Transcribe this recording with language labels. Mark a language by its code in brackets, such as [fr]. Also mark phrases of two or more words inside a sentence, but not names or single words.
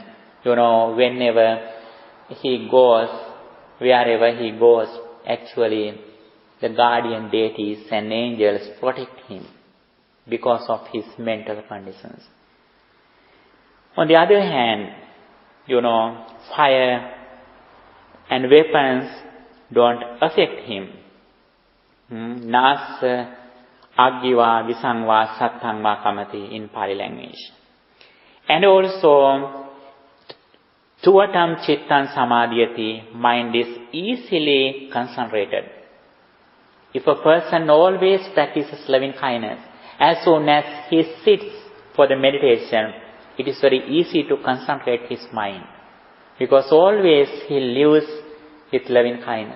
[en] Whenever he goes, wherever he goes, actually the guardian deities and angels protect him because of his mental conditions. On the other hand, fire and weapons don't affect him. [pi] Nas aggiva visangva sattangva kamati [en] in Pali language. And also, [pi] tuvatam chittan samadhyati, [en] mind is easily concentrated. If a person always practices loving kindness, as soon as he sits for the meditation, it is very easy to concentrate his mind, because always he lives with loving kindness.